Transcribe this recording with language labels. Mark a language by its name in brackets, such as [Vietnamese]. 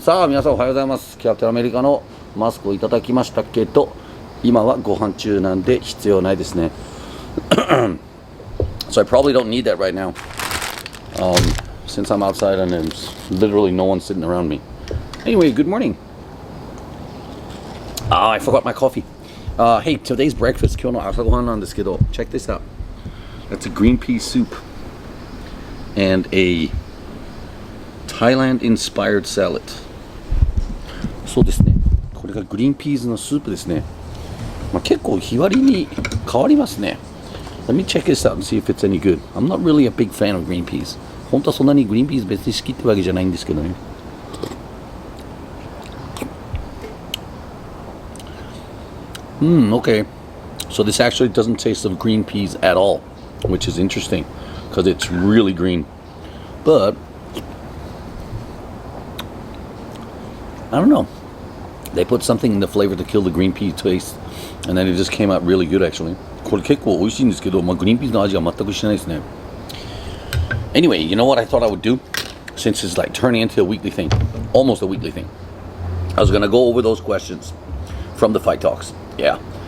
[Japanese] さあ皆さんおはようございます。キャプテンアメリカのマスクをいただきましたけど、今はご飯中なんで必要ないですね。 [English] So I probably don't need that right now, since I'm outside and there's literally no one sitting around me. Anyway, good morning. I forgot my coffee. Hey, today's breakfast, [Japanese] 今日の朝ごはんなんですけど、 [English] check this out. That's a green pea soup and a Thailand-inspired salad. [Japanese] そうですね。これがグリーンピーズのスープですね。まあ、結構日割りに変わりますね。 [English] Let me check this out and see if it's any good. I'm not really a big fan of green peas. [Japanese] 本当はそんなにグリーンピーズ別に好きってわけじゃないんですけどね。 [English] Okay. So this actually doesn't taste of green peas at all, which is interesting because it's really green. But I don't know. They put something in the flavor to kill the green pea taste, and then it just came out really good actually. [Japanese] これ結構美味しいんですけど、まあ、グリーンピーズの味が全くしないですね。 [English] Anyway, you know what I thought I would do? Since it's like turning into a weekly thing, almost a weekly thing. I was gonna go over those questions from the fight talks.Yeah.